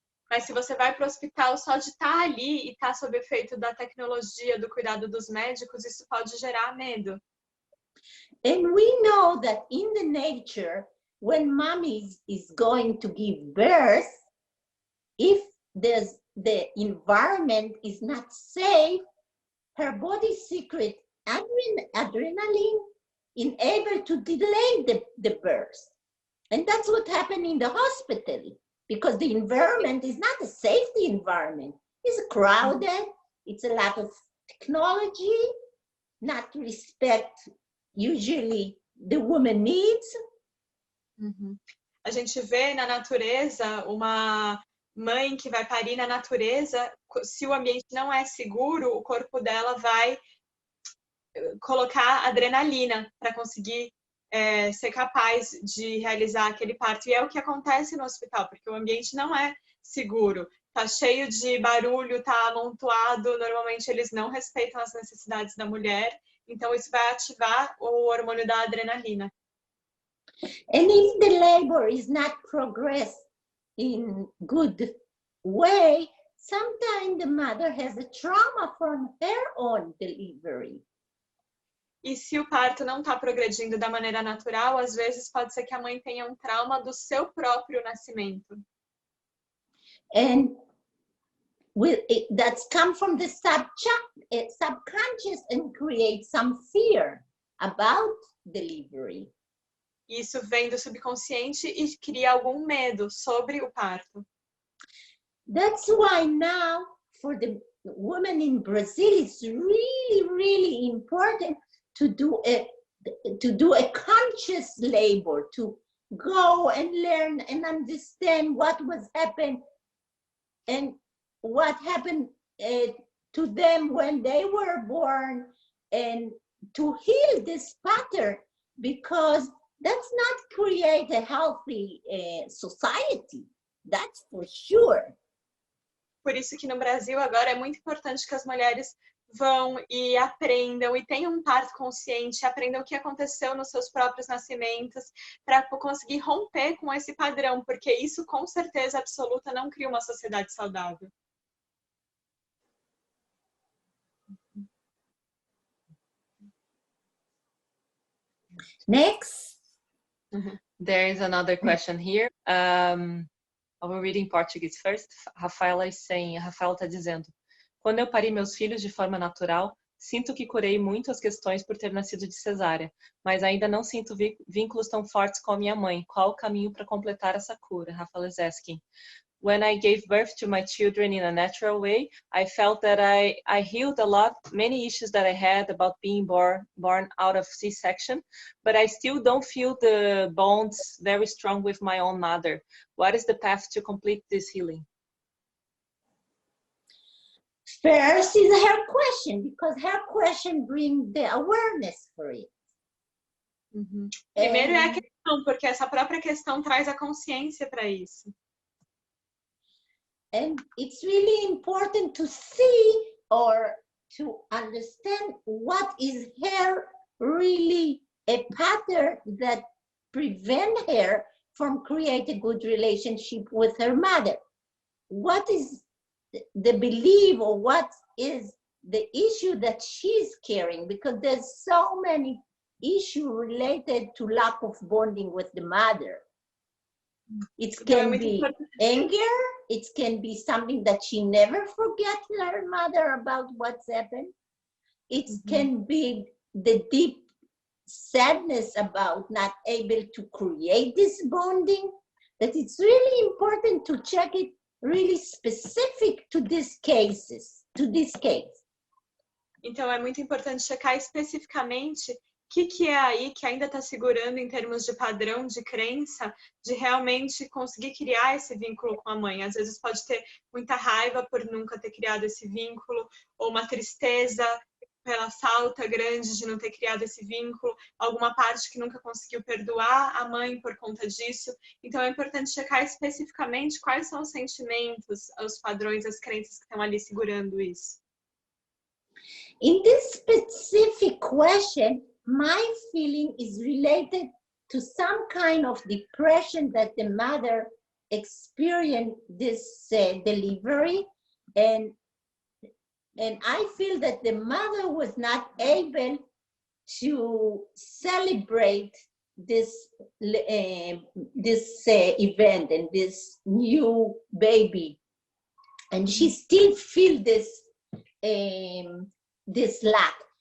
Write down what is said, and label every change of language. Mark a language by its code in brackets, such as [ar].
[pt] Mas se você vai para o hospital só de estar ali e estar sob efeito da tecnologia, do cuidado dos médicos, isso pode gerar medo. [en] And we know that in the nature, when mommy is going to give birth, if the environment is not safe, her body secretes adrenaline in able to delay the birth. And that's what happened in the hospital, because the environment is not a safety environment. It's crowded, it's a lot of technology, not respect usually the woman needs. [pt] A gente vê na natureza uma mãe que vai parir na natureza, se o ambiente não é seguro, o corpo dela vai colocar adrenalina para conseguir ser capaz de realizar aquele parto. E é o que acontece no hospital, porque o ambiente não é seguro. Tá cheio de barulho, tá amontoado, normalmente eles não respeitam as necessidades da mulher, então isso vai ativar o hormônio da adrenalina. [en] And if the labor is not progressed in good way, sometimes the mother has a trauma from her own delivery. [pt] E se o parto não está progredindo da maneira natural, às vezes pode ser que a mãe tenha um trauma do seu próprio nascimento. [en] And that's come from the subconscious and create some fear about delivery. [pt] Isso vem do subconsciente e cria algum medo sobre o parto. [en] That's why now, for the women in Brazil, it's really, really important to do a conscious labor, to go and learn and understand what was happened and what happened to them when they were born, and to heal this pattern, because that's not create a healthy society, that's for sure. [pt] Por isso que no Brasil agora é muito importante que as mulheres vão e aprendam e tenham um parto consciente, aprendam o que aconteceu nos seus próprios nascimentos, para conseguir romper com esse padrão, porque isso com certeza absoluta não cria uma sociedade saudável. [en] Next. There is another question here. I will read in Portuguese first. [pt] Rafaela está dizendo: quando eu pari meus filhos de forma natural, sinto que curei muito as questões por ter nascido de cesárea, mas ainda não sinto vínculos tão fortes com a minha mãe. Qual o caminho para completar essa cura? [en] Rafaela is asking. When I gave birth to my children in a natural way, I felt that I healed a lot, many issues that I had about being born out of C-section, but I still don't feel the bonds very strong with my own mother. What is the path to complete this healing? First is her question, because her question brings the awareness for it. [pt] Primeiro é a questão, porque essa própria questão traz a consciência para isso. [en] And it's really important to see or to understand what is her really a pattern that prevent her from create a good relationship with her mother. What is the belief, or what is the issue that she's carrying? Because there's so many issues related to lack of bonding with the mother. It can be anger, it can be something that she never forgets her mother about what's happened. It can be the deep sadness about not able to create this bonding. That it's really important to check it really specific to these cases, to this case. [pt] Então é muito importante checar especificamente o que é aí que ainda está segurando em termos de padrão de crença, de realmente conseguir criar esse vínculo com a mãe. Às vezes pode ter muita raiva por nunca ter criado esse vínculo, ou uma tristeza pela falta grande de não ter criado esse vínculo, alguma parte que nunca conseguiu perdoar a mãe por conta disso. Então é importante checar especificamente quais são os sentimentos, os padrões, as crenças que estão ali segurando isso. [en] In this specific question, my feeling is related to some kind of depression that the mother experienced this delivery, and I feel that the mother was not able to celebrate this event and this new baby, and she still feel this this lack.